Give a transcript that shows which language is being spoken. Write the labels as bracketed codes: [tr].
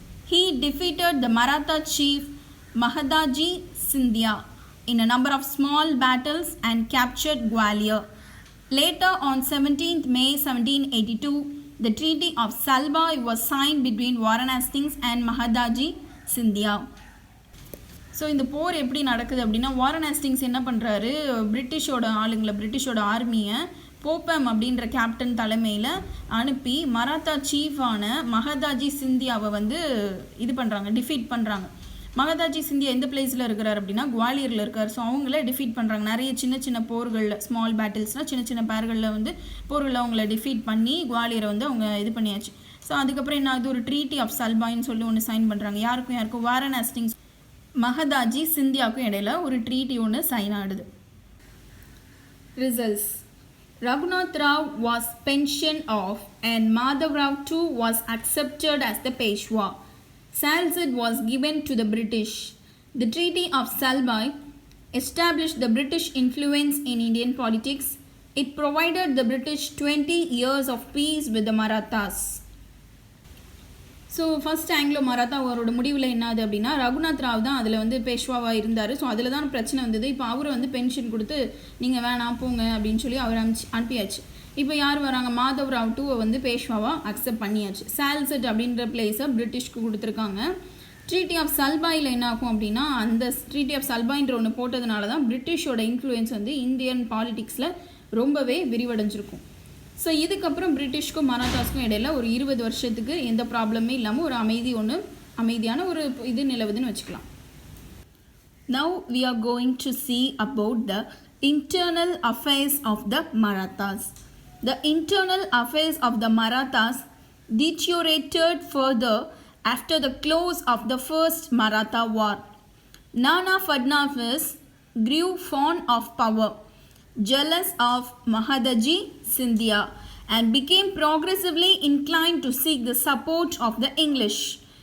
[en] He defeated the Maratha chief Mahadaji Scindia in a number of small battles and captured Gwalior. Later, on 17th May 1782, the Treaty of Salbai was signed between Warren Hastings and Mahadaji Scindia. [ta] So இந்த போர் எப்படி நடக்குது அப்படின்னா, Warren Hastings என்ன பண்ணுறாரு, பிரிட்டிஷோட ஆர்மியை போப்பம் அப்படின்ற captain தலைமையில் அனுப்பி மராத்தா சீஃபான மகதாஜி சிந்தியாவை வந்து இது பண்ணுறாங்க, டிஃபீட் பண்ணுறாங்க. மகதாஜி சிந்தியா எந்த பிளேஸில் இருக்கிறார் அப்படின்னா குவாலியரில் இருக்கார். ஸோ அவங்கள டிஃபீட் பண்ணுறாங்க. நிறைய சின்ன போர்களில், ஸ்மால் பேட்டில்ஸ்னால் சின்ன பேர்களில் வந்து போர்களில் அவங்கள டிஃபீட் பண்ணி குவாலியரை வந்து அவங்க இது பண்ணியாச்சு. ஸோ அதுக்கப்புறம் என்ன ஆகுது, ஒரு ட்ரீட்டி ஆஃப் சல்பாயின்னு சொல்லி ஒன்று சைன் பண்ணுறாங்க. யாருக்கும் வாரன் ஹேஸ்டிங்ஸ் மகதாஜி சிந்தியாவுக்கும் இடையில ஒரு ட்ரீட்டி ஒன்று சைன் ஆடுது. [en] Results: Raghunath Rao was pensioned off and Madhav Rao too was accepted as the Peshwa. Salzit was given to the British. The Treaty of Salbai established the British influence in Indian politics. It provided the British 20 years of peace with the Marathas. [ta] So first Anglo Maratha அவரோட முடிவில் என்னது அப்படின்னா, ரகுநாத் ராவ் தான் அதில் வந்து பேஷ்வாவாக இருந்தார். So அதில் தான் பிரச்சனை வந்தது. இப்போ அவர் வந்து பென்ஷன் கொடுத்து நீங்கள் வேணாம் போங்க அப்படின்னு சொல்லி அவர் அனுப்பியாச்சு. இப்போ யார் வராங்க, மாதவ் ராவ் டூவை வந்து பேஷ்வாவாக அக்செப்ட் பண்ணியாச்சு. சால்செட் அப்படின்ற பிளேஸை பிரிட்டிஷ்க்கு கொடுத்துருக்காங்க. ட்ரீட்டி ஆஃப் சல்பாயில் என்ன ஆகும் அப்படின்னா, அந்த ட்ரீட்டி ஆஃப் சல்பாயின்ற ஒன்று போட்டதுனால தான் பிரிட்டிஷோட இன்ஃப்ளூயன்ஸ் வந்து இந்தியன் பாலிடிக்ஸில் ரொம்பவே விரிவடைஞ்சிருக்கும். ஸோ இதுக்கப்புறம் பிரிட்டிஷ்க்கும் மராத்தாஸ்க்கும் இடையில ஒரு 20 வருஷத்துக்கு எந்த ப்ராப்ளமே இல்லாமல் ஒரு அமைதியான ஒரு இது நிலவுதுன்னு வச்சுக்கலாம். [en] Now we are going to see about the internal affairs of the Marathas. The internal affairs of the Marathas deteriorated further after the close of the First Maratha War. Nana Fadnavis grew fond of power, jealous of Mahadaji Scindia, and became progressively inclined to seek the support of the English.